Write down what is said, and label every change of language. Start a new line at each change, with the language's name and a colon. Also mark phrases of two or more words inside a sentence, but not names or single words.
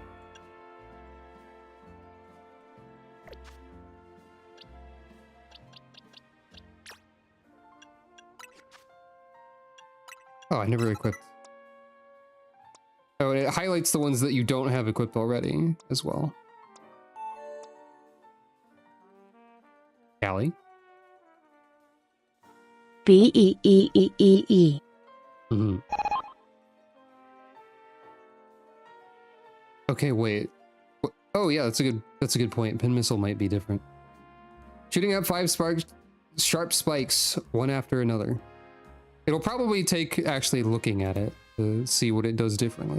English: Oh, I never equipped. Oh, and it highlights the ones that you don't have equipped already as well. Callie? B-E-E-E-E-E. Mm-hmm. Okay, wait. Oh yeah, that's a good point. Pin missile might be different. Shooting out 5 sharp spikes, one after another. It'll probably take actually looking at it to see what it does differently.